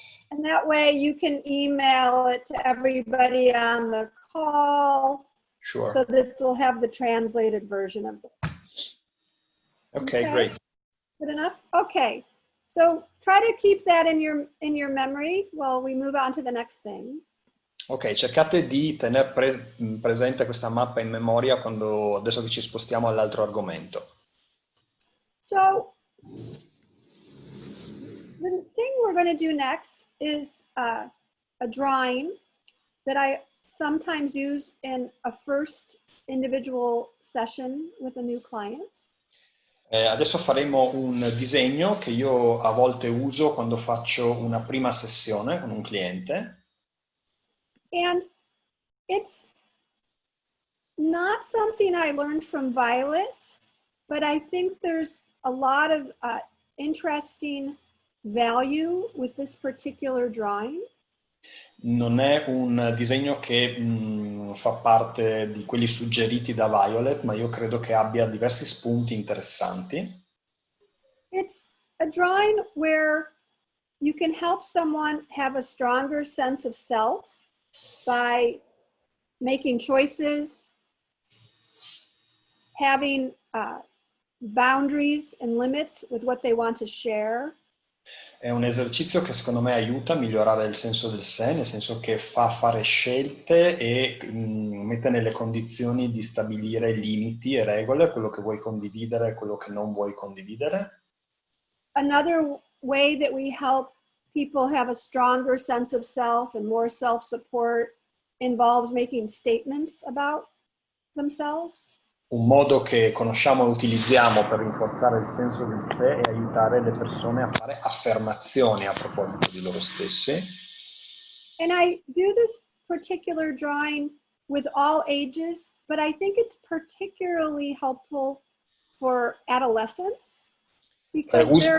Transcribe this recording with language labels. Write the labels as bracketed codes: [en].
[en] And that way you can email it to everybody on the call. Sure. So that they'll have the translated version of it. Okay, great. Good enough? Okay. So try to keep that in your memory while we move on to the next thing. [it] Ok, cercate di tenere presente questa mappa in memoria adesso che ci spostiamo all'altro argomento. [en] So, the thing we're going to do next is a drawing that I sometimes use in a first individual session with a new client. [it] Adesso faremo un disegno che io a volte uso quando faccio una prima sessione con un cliente. [en] And it's not something I learned from Violet, but I think there's a lot of interesting value with this particular drawing. [it] Non è un disegno che fa parte di quelli suggeriti da Violet, ma io credo che abbia diversi spunti interessanti. [en] It's a drawing where you can help someone have a stronger sense of self by making choices, having boundaries and limits with what they want to share. [it] È un esercizio che secondo me aiuta a migliorare il senso del sé, nel senso che fa fare scelte e mette nelle condizioni di stabilire limiti e regole, quello che vuoi condividere e quello che non vuoi condividere. [en] Another way that we help people have a stronger sense of self and more self-support involves making statements about themselves. [it] Un modo che conosciamo e utilizziamo per rinforzare il senso del sé è aiutare le persone a fare affermazioni a proposito di loro stessi. [en] And I do this particular drawing with all ages, but I think it's particularly helpful for adolescents because